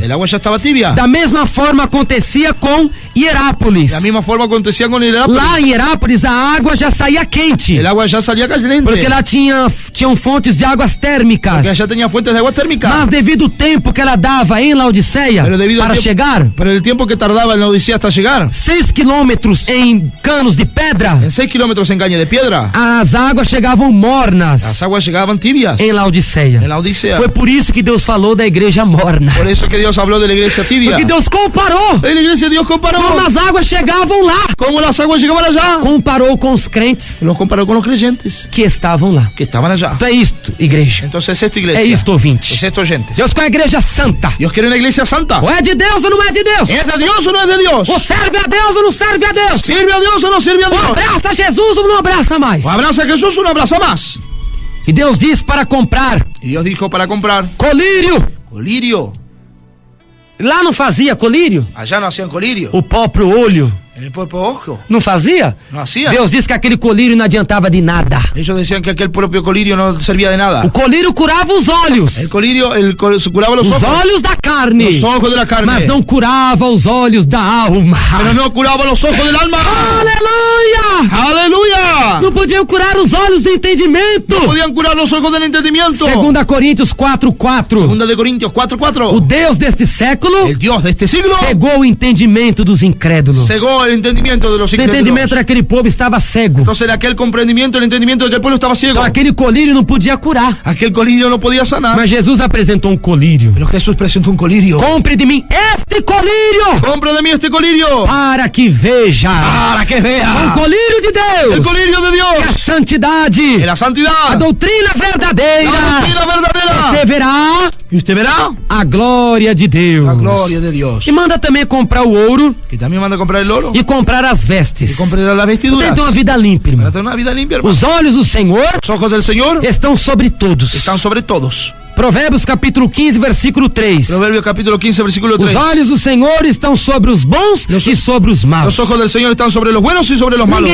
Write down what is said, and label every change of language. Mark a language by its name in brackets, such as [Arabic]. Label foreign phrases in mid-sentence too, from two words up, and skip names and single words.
[Spanish] el agua ya estaba tibia. [Portuguese] Da mesma forma acontecia com Hierápolis. [Spanish] De la misma forma acontecía con Hierápolis. [Portuguese] Lá em Hierápolis a água já saía quente, [Spanish] El agua ya salía caliente. [Portuguese] porque lá tinham fontes de águas térmicas. [Spanish] Porque allá tenía fuentes de agua térmica. [Portuguese] Mas devido ao tempo que ela dava em Laodiceia [Spanish] Pero debido al [Portuguese] para [Spanish] tiempo- [Portuguese] chegar, [Spanish] Pero el tiempo que tardaba en la Odisea hasta llegar, [Portuguese] 6 quilômetros em canos de pedra, [Spanish] en 6 kilómetros en caña de piedra, [Portuguese] as águas chegavam mornas [Spanish] las aguas llegaban tibias [Portuguese] em Laodiceia. [Spanish] en la Odisea. [Portuguese] Foi por isso que Deus falou da igreja morna. [Spanish] Por eso que Dios habló de la iglesia tibia. [Portuguese] Porque Deus comparou [Spanish] En la iglesia Dios comparó [Portuguese] como as águas chegavam lá. [Spanish] cómo las aguas llegaban allá. [Portuguese] Comparou com os crentes [Spanish] Los comparó con los creyentes [Portuguese] que estavam lá. [Spanish] que estaban allá. [Portuguese] Então é isto, igreja. [Spanish] Entonces esto iglesia. [Portuguese] É isto, ouvinte. [Spanish] Es esto gente. [Portuguese] Deus quer a igreja santa. [Spanish] Dios quiere una iglesia santa. [Portuguese] Ou é de Deus ou não é de Deus? [Spanish] ¿Es de Dios o no es de Dios? [Portuguese] Ou serve a Deus ou não serve a Deus? [Spanish] ¿Sirve a Dios o no sirve a [Portuguese] Ou [Spanish] Dios? [Portuguese] abraça Jesus ou não abraça mais? [Spanish] ¿O abraza a Jesús o no abraza más? [Portuguese] E Deus diz para comprar [Spanish] Y Dios dijo para comprar [Portuguese] colírio. [Spanish] colirio. [Portuguese] Lá não fazia colírio? [Spanish] Allá no hacían colirio. [Portuguese] O próprio olho [Spanish] En el propio ojo. [Portuguese] não fazia? [Spanish] No hacían. [Portuguese] Deus disse que aquele colírio não adiantava de nada. [Spanish] Ellos decían que aquel propio colirio no servía de nada. [Portuguese] O colírio curava os olhos. [Spanish] El colirio, curaba los [Portuguese] Os [Spanish] ojos. [Portuguese] olhos da carne. [Spanish] Los ojos de la carne. [Portuguese] Mas não curava os olhos da alma. [Spanish] Pero no curaba los ojos del alma. [Portuguese] Aleluia! [Spanish] ¡Aleluya! [Portuguese] Não podiam curar os olhos do entendimento. [Spanish] No podían curar los ojos del entendimiento. [Portuguese] 2 Coríntios 4:4. [Spanish] Segunda de Corintios 4:4. [Portuguese] O Deus deste século [Spanish] El Dios de este siglo [Portuguese] cegou o entendimento dos incrédulos. [Spanish] cegó el entendimiento de los [Portuguese] O [Spanish] incrédulos. [Portuguese] entendimento daquele povo estava cego. [Spanish] Entonces aquel comprendimiento, el entendimiento de que el pueblo estaba ciego. [Portuguese] Então aquele colírio não podia curar. [Spanish] Aquel colirio no podía sanar. [Portuguese] Mas Jesus apresentou colírio. [Spanish] Pero Jesús presentó un colirio. [Portuguese] Compre de mim este colírio [Spanish] Compra de mí este colirio. [Portuguese] para que veja. [Spanish] Para que vea. [Portuguese] Colírio de [Spanish] El [Portuguese] Deus. [Spanish] colirio de [Portuguese] E a [Spanish] Dios. [Portuguese] santidade. [Spanish] En la [Portuguese] A [Spanish] santidad. [Portuguese] doutrina verdadeira. [Spanish] La doctrina verdadera. [Portuguese] Você verá [Spanish] Y usted verá [Portuguese] a glória de Deus. [Spanish] la gloria de Dios. [Portuguese] E manda também comprar o ouro [Spanish] Que también manda a comprar el oro. [Portuguese] e comprar as vestes. [Spanish] Y comprar las [Portuguese] Para [Spanish] vestiduras. [Portuguese] ter uma vida limpa, irmão. [Spanish] Para tener una vida limpia, hermano. [Portuguese] Os olhos do Senhor [Spanish] Los ojos del Señor [Portuguese] estão sobre todos. [Spanish] están sobre todos. [Portuguese] Provérbios capítulo 15, versículo 3. [Spanish] Proverbios capítulo 15, versículo [Portuguese] Os [Spanish] 3. [Portuguese] olhos do Senhor estão sobre os bons e sobre os maus. [Spanish] Los ojos del Señor están sobre los buenos y sobre los malos.